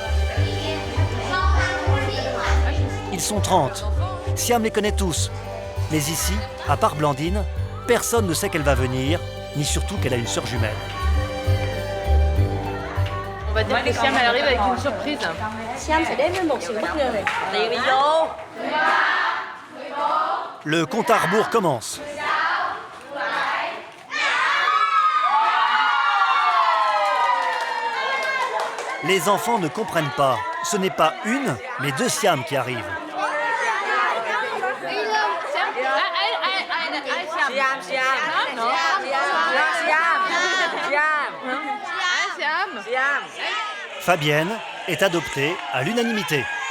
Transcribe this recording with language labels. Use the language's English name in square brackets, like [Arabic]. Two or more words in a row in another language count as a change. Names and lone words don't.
[French] Ils sont 30. Siam les connaît tous. Mais ici, à part Blandine, personne ne sait qu'elle va venir, ni surtout qu'elle a une sœur jumelle. On va dire que Siam elle arrive avec une surprise. [Vietnamese] Siam sẽ đến với một sự bất ngờ. [French] Le compte à rebours commence. Les enfants ne comprennent pas. Ce n'est pas une, mais 2 Siam qui arrivent. Fabienne est adoptée à l'unanimité.